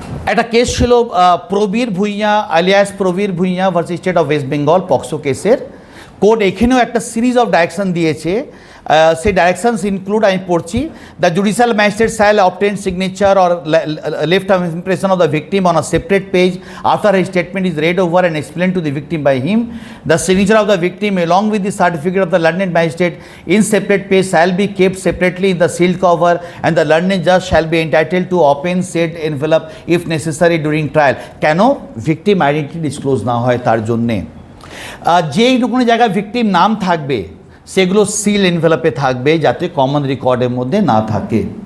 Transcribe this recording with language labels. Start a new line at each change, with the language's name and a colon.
Bangla: একটা কেস ছিল Prabir Bhuiyan alias Prabir Bhuiyan versus state of West Bengal POCSO কেসের। কোর্ট এখানেও একটা সিরিজ অফ ডাইরেকশন দিয়েছে।
English: সেই directions include,
Bangla: আমি পড়ছি,
English: The judicial magistrate shall obtain signature or left of impression of the victim on a separate page after his statement is read over and explained to the victim by him. The signature of the victim along with the certificate of the London magistrate in separate page shall be kept separately in the sealed cover, and the London judge shall be entitled to open said envelope if necessary during trial.
Bangla: কেন victim identity disclose না হয় তার জন্যে। যেইটুকুনি জায়গায় victim নাম থাকবে সেগুলো seal এনভেলপে থাকবে যাতে কমন রেকর্ডের মধ্যে না থাকে।